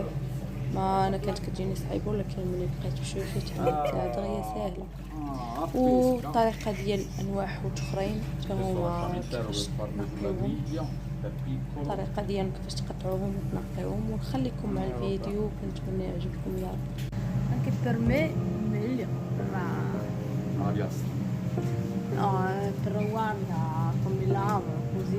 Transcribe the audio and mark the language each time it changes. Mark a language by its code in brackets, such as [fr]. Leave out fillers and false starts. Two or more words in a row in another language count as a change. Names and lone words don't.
[ar] ما انا كانت كتجيني صعيبه، ولكن ملي بقيت بشويه تعلمت دغيا ساهله. والطريقه ديال انواع حوت اخرين حتى هما كيفاش تنقيوهم، الطريقه ديالهم كيفاش تقطعوهم وتنقيوهم. ونخليكم مع الفيديو، كنتمنى يعجبكم يا رب. [it] Anche per me meglio, ma no, però guarda come lavo così.